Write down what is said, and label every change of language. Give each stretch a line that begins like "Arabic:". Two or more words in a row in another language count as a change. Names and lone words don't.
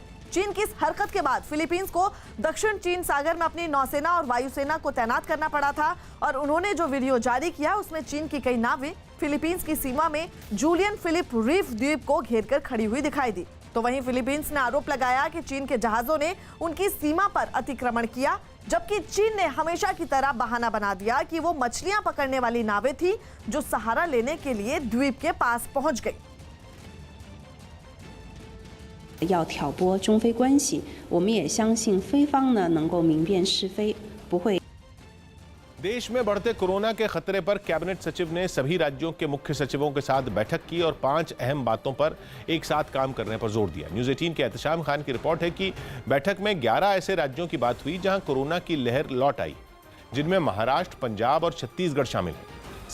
Hindi: चीन की इस हरकत के बाद फिलीपींस को दक्षिण चीन सागर में अपनी नौसेना और वायुसेना को तैनात करना पड़ा था और उन्होंने जो वीडियो जारी किया उसमें चीन की कई नावें फिलीपींस की सीमा में जूलियन फिलिप रीफ द्वीप को घेरकर खड़ी हुई दिखाई दी। तो वहीं फिलीपींस ने आरोप लगाया कि चीन के जहाजों ने उनकी सीमा पर अतिक्रमण किया, जबकि चीन ने हमेशा की तरह बहाना बना दिया कि वो मछलियां पकड़ने वाली नावें थी जो सहारा लेने के लिए द्वीप के पास पहुंच गई।
Chinese: 要挑拨中非关系，我们也相信非方呢能够明辨是非，不会。
Hindi: देश में बढ़ते कोरोना के खतरे पर कैबिनेट सचिव ने सभी राज्यों के मुख्य सचिवों के साथ बैठक की और 5 अहम बातों पर एक साथ काम करने पर जोर दिया। न्यूज़ 18 के एहतशाम खान की रिपोर्ट है कि बैठक में 11 ऐसे राज्यों की बात हुई जहां कोरोना की लहर लौट आई, जिनमें महाराष्ट्र, पंजाब और छत्तीसगढ़ शामिल है।